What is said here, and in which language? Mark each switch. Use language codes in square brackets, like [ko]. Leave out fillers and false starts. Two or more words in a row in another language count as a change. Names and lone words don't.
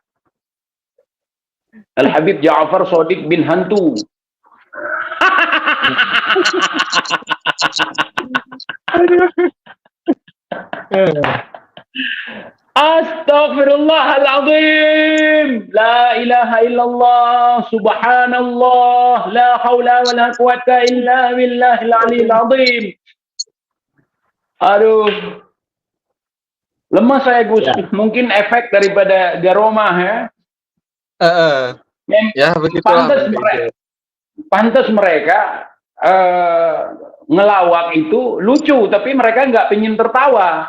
[id] Al-Habib Ja'far Sodik bin Hantu. [ar] أستغفر الله العظيم. لا إله إلا الله. سبحان الله. لا حول ولا قوة إلا بالله العلي العظيم. [id] Aduh. Lemas saya, Gus. Ya. Mungkin efek daripada garomah ya. Ya, begitulah. Pantas mereka ngelawak itu lucu, tapi mereka nggak pengen tertawa.